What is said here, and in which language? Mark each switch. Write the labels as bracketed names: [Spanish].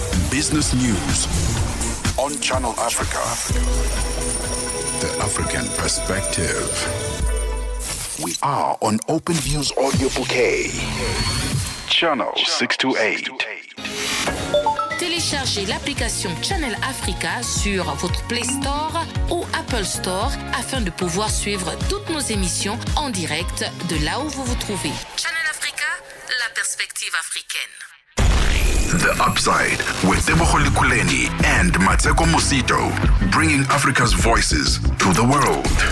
[English] Business news on Channel Africa. The African perspective. We are on Open Views Audio Bouquet. Channel 628. [French] Téléchargez l'application Channel Africa sur votre Play Store ou Apple Store afin de pouvoir suivre toutes nos émissions en direct de là où vous vous trouvez. Channel Africa, la perspective africaine. [English] The Upside with Tebogo Lekhuleni and Mmatsheko Mosito, bringing Africa's voices to the world.